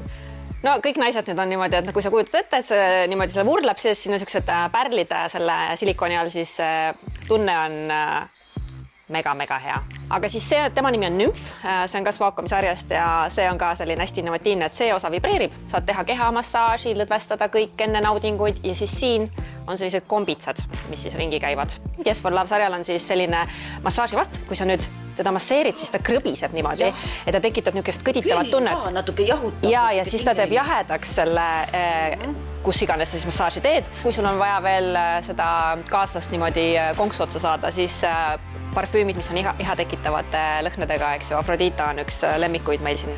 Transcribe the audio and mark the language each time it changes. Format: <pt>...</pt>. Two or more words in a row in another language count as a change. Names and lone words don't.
<et>No kõik naised nüüd on niimoodi, et kui sa kujutad ette, et see niimoodi selle vurleb, siis sinna sellised pärlid selle silikooni all, siis tunne on mega hea. Aga siis see, tema nimi on Nymf, see on ka Svakomi sarjast ja see on ka selline hästi innovatiivne, et see osa vibreerib, saad teha kehamassaaži, lõdvestada kõik enne naudinguid ja siis siin on sellised kombitsad, mis siis ringi käivad. Yes for Love sarjal on siis selline massaaživaht, kui sa nüüd teda masseerid, siis ta krõbiseb niimoodi, et ta tekitab niisugust kõditavat tunnet. Natuke jahutab. Ja siis ta teeb jahedaks selle, kus iganes sa siis massaaži teed. Kui sul on vaja veel seda kaaslast niimoodi konksu otsa saada, siis parfüümid, mis on iha tekitavate lõhnadega, eks ju, Afrodita on üks lemmikuid meil siin.</et>